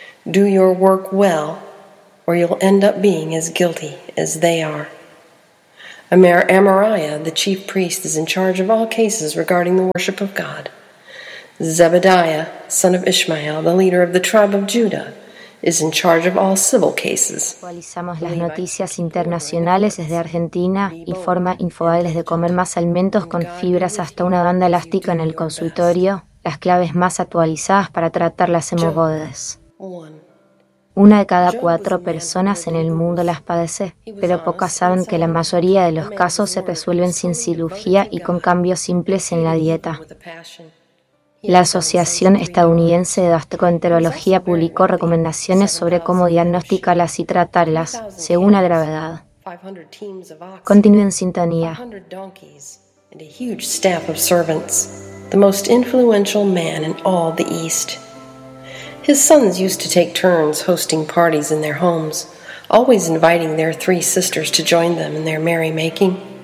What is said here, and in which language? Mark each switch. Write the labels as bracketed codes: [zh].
[en] Do your work well, or you'll end up being as guilty as they are." Amariah, the chief priest, is in charge of all cases regarding the worship of God. Zebediah, son of Ishmael, the leader of the tribe of Judah, is in charge of all civil cases. [es] Actualizamos las noticias internacionales desde Argentina, informa InfoAE desde comer más alimentos con fibras hasta una banda elástica en el consultorio, las claves más actualizadas para tratar las hemorroides. Una de cada cuatro personas en el mundo las padece, pero pocas saben que la mayoría de los casos se resuelven sin cirugía y con cambios simples en la dieta. La Asociación Estadounidense de Gastroenterología publicó recomendaciones sobre cómo diagnosticarlas y tratarlas, según la gravedad. Continúen en sintonía. [en] 500 donkeys and a huge staff of servants, the most influential man in all the East. His sons used to take turns hosting parties in their homes, always inviting their three sisters to join them in their merrymaking.